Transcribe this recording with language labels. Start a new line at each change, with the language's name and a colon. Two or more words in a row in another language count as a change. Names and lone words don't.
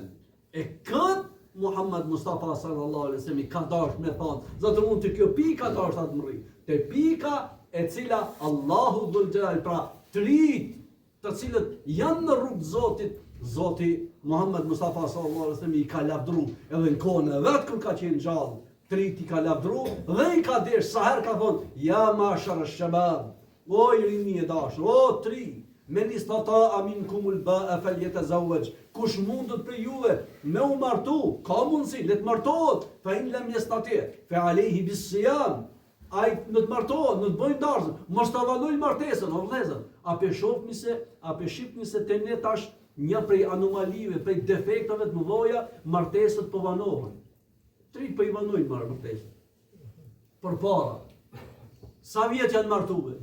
Albanian: E këtë Muhammed Mustafa
Arabic: صلى الله عليه وسلم
Albanian: ka dashur me thonë, zotër unë të kjo pika të është atë mëri, të pika e cila
Arabic: الله ذو الجلال,
Albanian: pra trit të cilët janë në rrugë të Zotit, Zoti Muhammed Mustafa
Arabic: صلى الله عليه وسلم
Albanian: i ka lavdru edhe në kohën e vet kur ka qenë gjallë, trit i ka lavdru dhe i ka desh sa herë ka thonë,
Arabic: يا معشر الشباب,
Albanian: o i rini e dashur, o tri,
Arabic: من استطاع منكم الباءة فليتزوج.
Albanian: Kush mundet për juve me u martu, ka mundsi, le të martohet,
Arabic: فإن لم يستطع فعليه بالصيام.
Albanian: Ai në të martohet, në të bëjnë darsën, mos ta avanoj martesën, o vëllezër. A pe shohni se, a pe shihni se te ne tash një prej anomalive, prej defektave të mëdha, martesat po vanohen. Tri po i vanojnë martesën. Përpara. Sa vjet janë martuar?